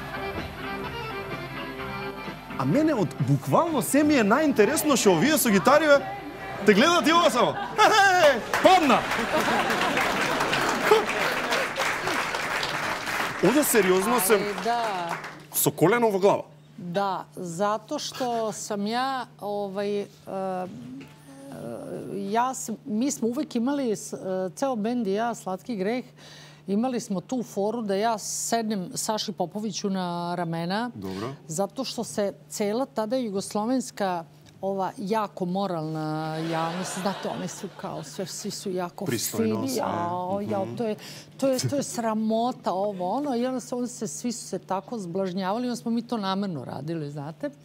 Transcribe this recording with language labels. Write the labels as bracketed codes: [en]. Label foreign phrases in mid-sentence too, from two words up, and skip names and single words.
[mk] А мене од буквално се ми е најинтересно што овие со гитариве те гледат и ова само. Падна! Овде сериозно сум со колено во глава. [sr] Da, zato što sam ja, mi smo uvek imali, ceo bend i ja, Slatki greh, imali smo tu foru da ja sednem Saši Popoviću na ramena. Dobro. Zato što se cela tada jugoslovenska ova jako moralna javnost, znate, one su kao sve, svi su jako fini, to je sramota ovo, ono, i onda svi su se tako zblažnjavali, onda smo mi to namerno radili, znate.